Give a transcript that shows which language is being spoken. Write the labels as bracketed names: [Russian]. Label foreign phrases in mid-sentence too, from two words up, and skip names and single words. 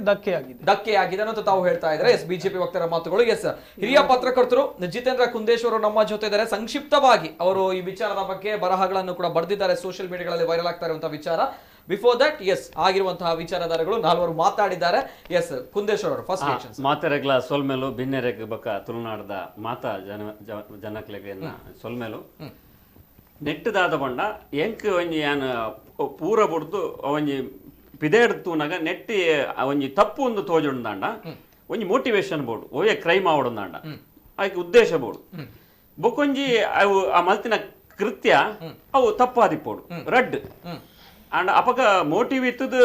[Kannada] ಧಕ್ಕೆಯಾಗಿದೆ ಅನ್ನೋದು ತಾವು ಹೇಳ್ತಾ ಇದ್ದಾರೆ. ಎಸ್, ಬಿಜೆಪಿ ವಕ್ತಾರ ಮಾತುಗಳು. ಎಸ್, ಹಿರಿಯ ಪತ್ರಕರ್ತರು ಜಿತೇಂದ್ರ ಕುಂದೇಶ್ವರ್ ನಮ್ಮ ಜೊತೆ ಇದ್ದಾರೆ. ಸಂಕ್ಷಿಪ್ತವಾಗಿ ಅವರು ಈ ವಿಚಾರದ ಬಗ್ಗೆ ಬರಹಗಳನ್ನು ಕೂಡ ಬರೆದಿದ್ದಾರೆ, [English] social mediaಗಳಲ್ಲಿ [Kannada] ವೈರಲ್ ಆಗ್ತಾ ಇರುವಂತಹ ವಿಚಾರ. [English] before that [Kannada] ಎಸ್ ಆಗಿರುವಂತಹ ವಿಚಾರಧಾರೆಗಳು ನಾಲ್ವರು ಮಾತಾಡಿದ್ದಾರೆ. ಎಸ್, ಕುಂದೇಶ್ವರ್ ಅವರು [English] first reaction. [Tulu] ಮಾತೆರೆಗ್ಲ ಸೊಲ್ಮೇಲು ಭಿನ್ನೆರೆಗ್ ಬಕ ತುಳುನಾಡದ ಮಾತಾ ಜನಕ್ಲೆಗೆನ್ನ ಸೊಲ್ಮೇಲು ನೆಟ್ಟದಾದ ಬಂಡ ಎಂಕ್ ಒಂಜಿ ಯಾನ್ ಪೂರ ಬುಡ್ದು ಒಂಜಿ ಪಿದೇಡ್ ತೂನಾಗ ನೆಟ್ಟಿ ಒಂಜಿ ತಪ್ಪು ಒಂದು ತೋಜುಂಡಾಂಡ ಒಂಜಿ ಮೋಟಿವೇಶನ್ ಬೋಡು ಓಯೆ ಕ್ರೈಮ್ ಆವಡೊಂದಾಂಡ ಆಯ್ಕೆ ಉದ್ದೇಶ ಬೋಡು ಬೊಕೊಂಜಿ ಅವು ಆ ಮಲ್ತಿನ ಕೃತ್ಯ ಅವು ತಪ್ಪಾದಿಪ್ಪೋಡು ರಡ್ ಅಂಡ್ ಅಪಗ ಮೋಟಿವ್ ಇತ್ತದ